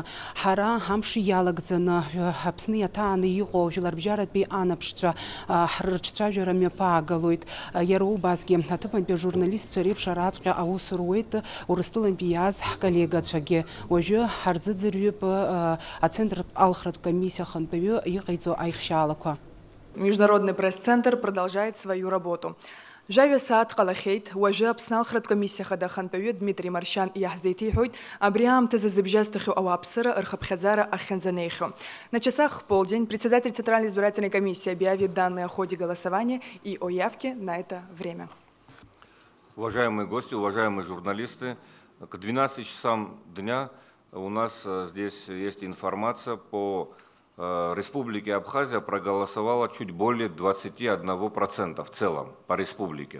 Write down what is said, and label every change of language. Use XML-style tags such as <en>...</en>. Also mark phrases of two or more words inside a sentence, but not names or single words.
<ab>Ҳара амш иалагӡаны Аԥсны иаҭааны иҟоу жәларбжьаратәи анаԥшцәа ҳрыҿцәажәара мҩаԥаагалоит. Иара убасгьы аҭыԥантәи журналистцәа реиԥш араҵәҟьа аус руеит Урыстәылантәи иааз ҳколлегацәагьы. Уажәы ҳарзыӡырҩып ацентртә алхратә комиссиа ахантәаҩы иҟаиҵо аихшьаалақәа.</ab> <ru>Международный пресс-центр продолжает свою работу.</ru> <ab>Жаве саат қалахейт, уажәы Аԥсны алхратә комиссиа хада ахантәаҩы Дмитрий Маршьан иаҳзеиҭеиҳәоит абри аамҭазы зыбжьазҭахьоу ауааԥсыра рхыԥхьаӡара ахьынӡанеихьоу.</ab> <ru>На часах в полдень председатель Центральной избирательной комиссии объявит данные о ходе голосования и о явке на это время. Уважаемые гости, уважаемые журналисты, к 12 часам дня у нас здесь есть информация по Республике Абхазия проголосовало чуть более 21% в целом по республике.</ru>